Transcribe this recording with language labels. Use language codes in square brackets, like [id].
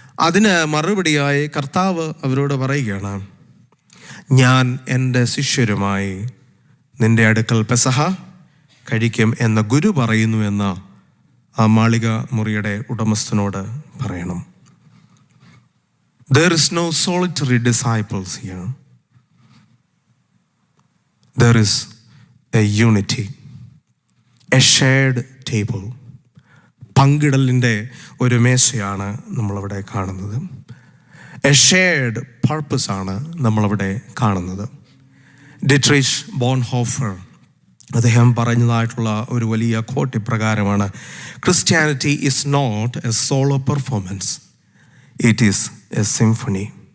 [ml] അതിന് മറുപടിയായി കർത്താവ് അവരോട് പറയുകയാണ്: ഞാൻ എൻ്റെ ശിഷ്യരുമായി നിന്റെ അടുക്കൽ പെസഹ കഴിക്കും എന്ന് ഗുരു പറയുന്നു എന്ന് ആ മാളിക മുറിയുടെ ഉടമസ്ഥനോട് പറയണം. [en] There is no solitary disciples here. There is a unity, a shared table. [ml] പങ്കിടലിൻ്റെ ഒരു മേശയാണ് നമ്മളവിടെ കാണുന്നത്. [en] a shared purpose [ml] ആണ് നമ്മളവിടെ കാണുന്നത്. ഡിട്രിഷ് ബോൺഹോഫർ അദ്ദേഹം പറഞ്ഞതായിട്ടുള്ള ഒരു വലിയ കോട്ട് ഇപ്രകാരമാണ്: [en] Christianity is not a solo performance, it is a symphony.